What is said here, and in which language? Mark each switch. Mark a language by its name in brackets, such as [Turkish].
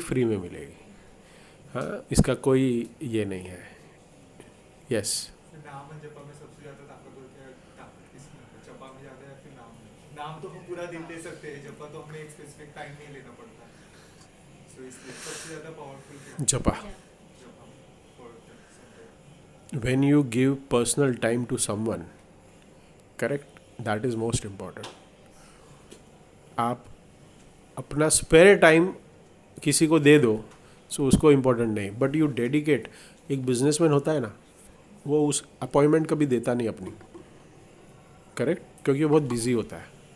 [Hindi] Free में मिलेगी। हाँ, इसका कोई ये नहीं है। यस, नाम और जपा में सबसे ज्यादा ताकत होती है, ताकत किसमें है? जपा में ज्यादा है फिर नाम में? नाम तो हम पूरा दिन ले सकते हैं, जपा तो हमें एक स्पेसिफिक टाइम नहीं लेना पड़ता है। सो इसलिए सबसे ज्यादा पावरफुल जपा। [English] जपा for something. When you give personal time to someone, correct, that is most important. [Hindi] आप अपना स्पेयर टाइम किसी को दे दो सो उसको इम्पोर्टेंट नहीं, [English] But you dedicate. [Hindi] एक बिजनेसमैन होता है ना, वो उस अपॉइंटमेंट कभी देता नहीं अपनी, करेक्ट, क्योंकि वो बहुत बिजी होता है।